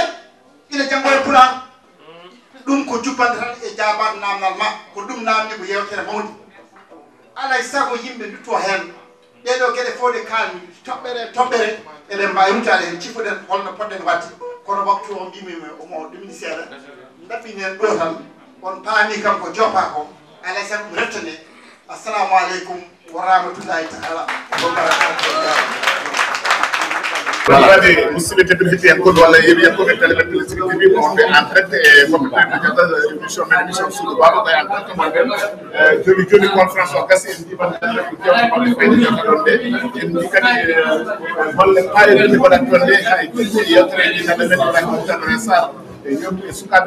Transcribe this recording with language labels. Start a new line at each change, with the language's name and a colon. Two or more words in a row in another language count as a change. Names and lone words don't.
Fula: hen ina janggo e pulaar ɗum ko jubbande tan e jabade namdal ma ko ɗum namdi ko yewtere mawdi alay saago yimɓe dutto hen ɗeɗo gueɗe fof ɗe kalmi toɓɓere eɗen mbawi rumtade hen cifoɗen holno poɗɗen wadde kono waktu o mbimimi omo ɗumini seeɗa ɗaɓɓini hen ɗo tan on paami kam ko joppa ko alay saago ɗum rettane
Arabic: السلام عليكم ورحمة الله تعالى وبركاته
Fula: Voilà, musidɓe tedduɓe hetti en kono walla yeeɓi en koɓe télémen téléspectateur TV ko wonɓe
French: en direct
Fula: e
French: comme président émission
Fula: men émission Suudu Baba ɓay
French: en direct
Fula: mo nden joni conférence o gasi en jiiɓande jewte baɓe fayde jewta ɗon nde en mbi kadi golle payodemi waɗat ɗon nde hay yewtereji nande men waɗa tan sar yomɓe sukaɓe